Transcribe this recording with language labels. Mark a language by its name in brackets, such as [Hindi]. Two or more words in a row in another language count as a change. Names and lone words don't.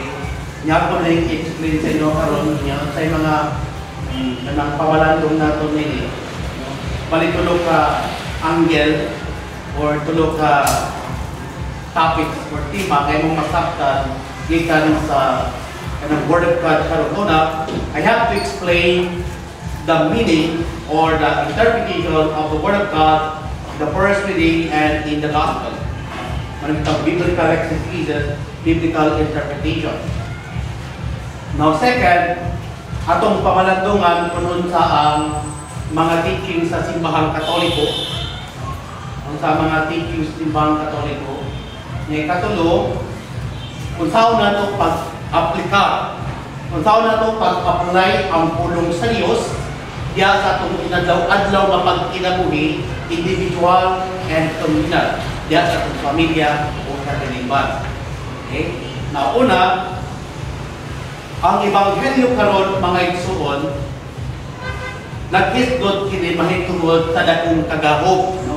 [Cebuano] Nya ko na i-explain sa inyo karon nya sa mga kanang pawalandong nato nini. Bali tulo ka angle or tulo ka topics or tema kay mong masabtan gikan sa kanang [English] Word of God [Cebuano] karon una. [English] I have to explain the meaning or the interpretation of the Word of God, the first reading and in the Gospel. Manang biblical exegesis, biblical interpretation. Now second, [Cebuano] atong pamalandungan kunon sa ang mga teaching sa simbahang Katoliko. Ang sa mga teaching sa simbahang Katoliko. Ngayon katulo, kung saan na ito pag-aplika, kung saan na ito pag-apply ang pulong sa Diyos diya sa itong inadlaw-adlaw nga pagkinabuhi, [English] individual and communal, [Cebuano] diya sa itong pamilya o katilingban. Okay? Nauna, ang Ebanghelyo karon mga igsuon, nagkisgot kini mahitungod sa dakong kagahog, no?